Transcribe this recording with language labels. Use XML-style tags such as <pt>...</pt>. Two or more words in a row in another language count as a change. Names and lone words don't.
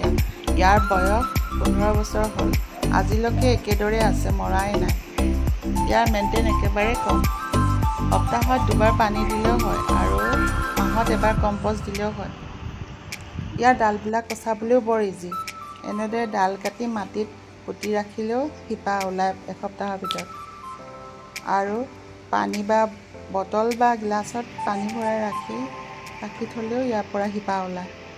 <as>যাৰ বয়স 15 বছৰ হ'ল। আজিলৈকে একেদৰে আছে, মৰা নাই। যাৰ মেইনটেইন একেবাৰে কম। সপ্তাহত দুবাৰ পানী দিলেও হয় আৰু মাহত এবাৰ কম্পোষ্ট দিলেও হয়। যাৰ ডালবিলাক পচাবলৈও বৰ ইজি। এনেদৰে ডাল কাটি মাটিত পুতি ৰাখিলেও শিপা ওলায় এসপ্তাহৰ ভিতৰত। আৰু পানী বা বটল বা গ্লাছত পানী ভৰাই ৰাখি থ'লেও ইয়াৰ পৰা শিপা ওলায়।</as>